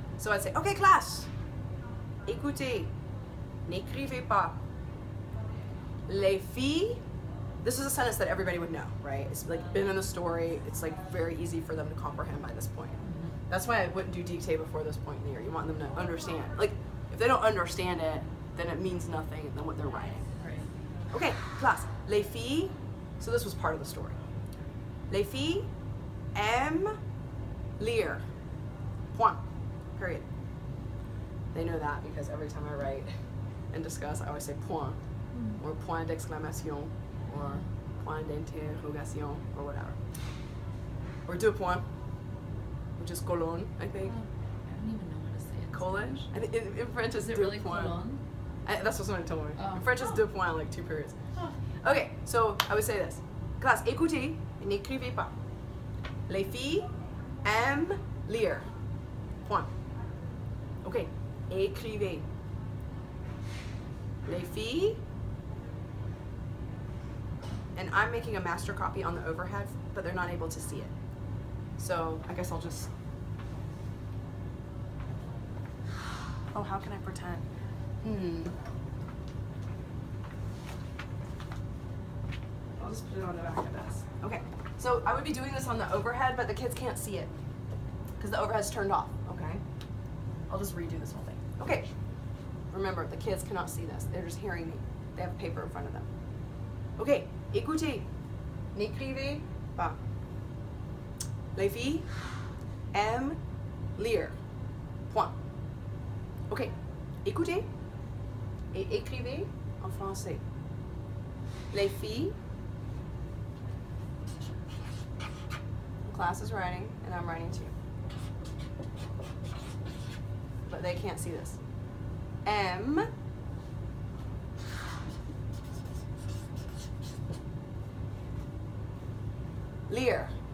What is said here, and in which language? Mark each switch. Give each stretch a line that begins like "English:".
English: So I'd say, okay,
French: classe, écoutez, n'écrivez pas. Les filles,
English: this is a sentence that everybody would know, right? It's like been in the story. It's like very easy for them to comprehend by this point. That's why I wouldn't do dictée before this point in the year. You want them to understand. Like, if they don't understand it, then it means nothing than what they're writing. Right.
French: Okay, classe. Les filles,
English: so this was part of the story.
French: Les filles aiment lire. Point.
English: Period. They know that because every time I write and discuss, I always say point, or point d'exclamation, or point d'interrogation, or whatever. Or deux points, which is colon, I think. I don't even know how to say it. Colon? I think in French it's Is it
French: deux
English: really
French: points.
English: colon? That's what somebody told me. Oh. In French it's deux points, like 2 periods. Oh. Okay, so I would say this.
French: Classe, écoutez et n'écrivez pas. Les filles aiment lire. Point. Okay, écrivez. Les filles,
English: and I'm making a master copy on the overhead, but they're not able to see it. So I guess I'll just, oh, how can I pretend? I'll just put it on the back of this. Okay, so I would be doing this on the overhead, but the kids can't see it because the overhead's turned off, okay? I'll just redo this whole thing. Okay, remember, the kids cannot see this. They're just hearing me. They have paper in front of them.
French: Okay, écoutez, n'écrivez pas. Les filles aiment lire. Point. Ok, écoutez et écrivez en français. Les filles,
English: class is writing and I'm writing too. But they can't see this.
French: Aiment lire.